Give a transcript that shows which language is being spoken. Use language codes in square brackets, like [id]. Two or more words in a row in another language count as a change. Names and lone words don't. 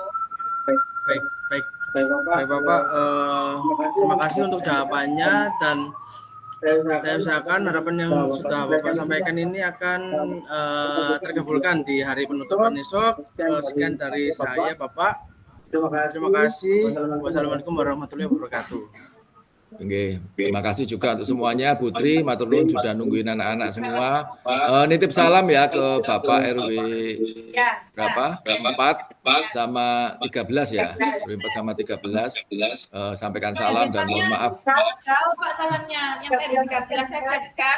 [id] Baik Bapak, terima kasih untuk jawabannya dan saya usahakan harapan yang sudah Bapak sampaikan ini akan terkabulkan di hari penutupan esok. Sekian dari saya Bapak. Terima kasih. [ar] Wassalamualaikum warahmatullahi wabarakatuh. [id] Oke, terima kasih juga untuk semuanya. Putri, [jv] matur nuwun [id] sudah nungguin anak-anak semua. Nitip salam ya ke Bapak RW berapa? 4 sama 13 ya. RW 4 sama 13. Sampaikan salam dan mohon maaf. Jauh Pak salamnya, yang RW 13 saya dekat.